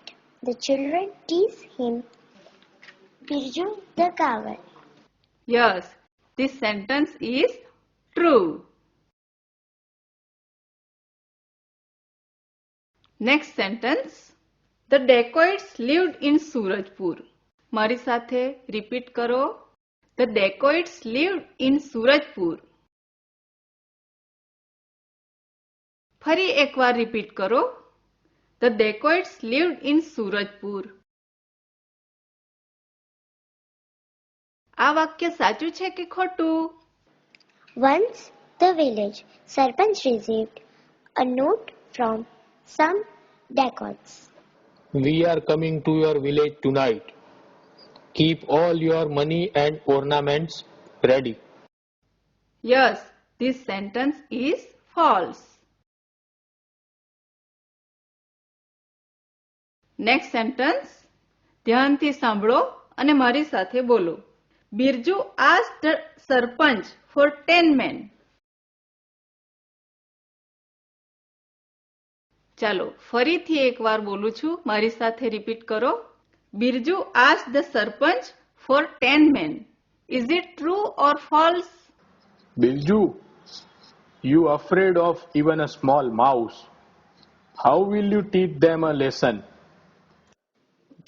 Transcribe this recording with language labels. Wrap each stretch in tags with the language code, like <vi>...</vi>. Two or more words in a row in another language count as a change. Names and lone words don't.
<en>The children teased him, Birju the coward. Yes, this sentence is true. Next sentence. The dacoits lived in Surajpur.</en> <gu>મારી સાથે રિપીટ કરો.</gu> <en>The dacoits lived in Surajpur.</en> <gu>ફરી એકવાર રિપીટ કરો.</gu> <en>The dacoits lived in Surajpur.</en> <gu>આ વાક્ય સાચું છે કે ખોટું?</gu> <en>Once the village Sarpanch received a note from some dacoits. We are coming to your village tonight. Keep all your money and ornaments ready. Yes, this sentence is false. Next sentence.</en> <gu>ધ્યાનથી સાંભળો અને મારી સાથે બોલો.</gu> <en>Birju asked the Sarpanch for 10 men.</en> <gu>ચાલો ફરીથી એકવાર બોલું છું. મારી સાથે રિપીટ કરો.</gu> <en>Birju asked the Sarpanch for 10 men. Is it true or false? Bilju, you afraid of even a small mouse? How will you teach them a lesson?</en>